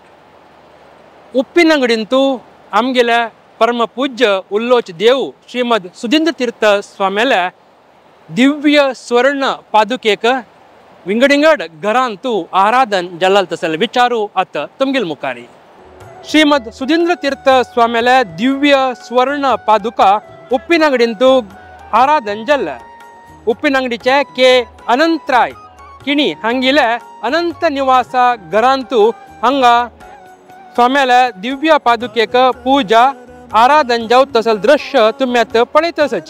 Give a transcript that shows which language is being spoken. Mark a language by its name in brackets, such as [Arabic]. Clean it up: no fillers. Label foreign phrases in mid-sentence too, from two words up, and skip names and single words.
[Konkani] उप्पिनंगडींतू आमगेल्या परमपूज्य उल्लोच देव श्रीमद सुधींद्र तीर्थ स्वाम्याल्या दिव्य स्वर्ण पादुकेक विंगडिंगड घरांतू आराधन जल्लाल तसल विचारू आत तुमगेल मुखारी श्रीमद सुधींद्र तीर्थ स्वाम्याले दिव्य स्वर्ण पादुका उप्पिनंगडींतू आराधन जल्ल उप्पिनंगडीचे के अनंतराय किणी हांगिले अनंत निवास घरांतू हांगा स्वाम्याले दिव्य पादुकेक पूजा आराधन जाव तसल दृश्य तुम्यात पळयतसची